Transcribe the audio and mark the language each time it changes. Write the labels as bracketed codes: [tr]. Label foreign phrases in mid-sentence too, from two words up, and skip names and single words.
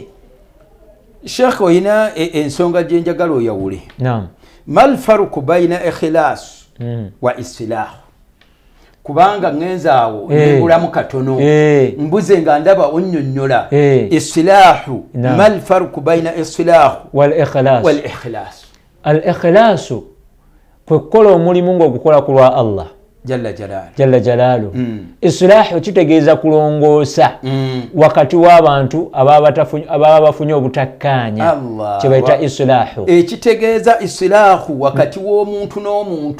[lg] Sheikh oyina ensonga gye njagala oyawule. Naam. [ar] ما الفرق بين الإخلاص والإصلاح. [lg] Kubanga ngenza awo nebulamu katono mbuze nga ndaba onnyonnyola isilahu. [ar] ما الفرق بين الإصلاح والإخلاص. [lg] Al ikhlasu kwe kukola omulimu ng'ogukola ku lwa Allah [ar] جل جلاله. [lg] Isilahu kitegeeza kulongoosa wakati w'abantu ababa bafunye obutakkaanya kye bayita isilahu. Ekitegeeza isilahu wakati w'omuntu n'omuntu